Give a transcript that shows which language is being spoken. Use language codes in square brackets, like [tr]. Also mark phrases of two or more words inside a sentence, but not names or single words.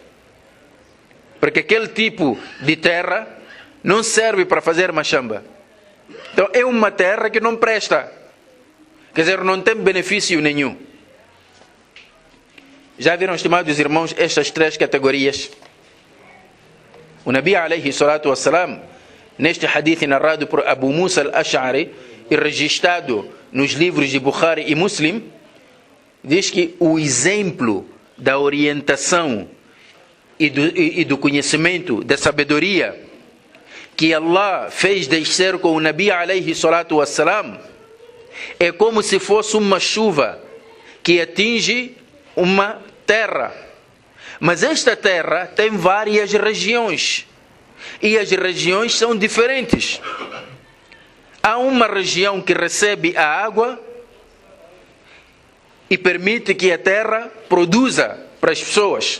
[pt] Porque aquele tipo de terra não serve para fazer machamba. Então é uma terra que não presta. Quer dizer, não tem benefício nenhum. Já viram, estimados irmãos, estas três categorias? [ar] O النبي عليه الصلاة والسلام, [pt] neste hadith narrado por Abu Musa al-Ash'ari e registrado nos livros de Bukhari e Muslim, diz que o exemplo da orientação e do conhecimento, da sabedoria que Allah fez descer com o [ar] النبي عليه الصلاة والسلام [pt] é como se fosse uma chuva que atinge uma terra. Mas esta terra tem várias regiões e as regiões são diferentes. Há uma região que recebe a água e permite que a terra produza para as pessoas.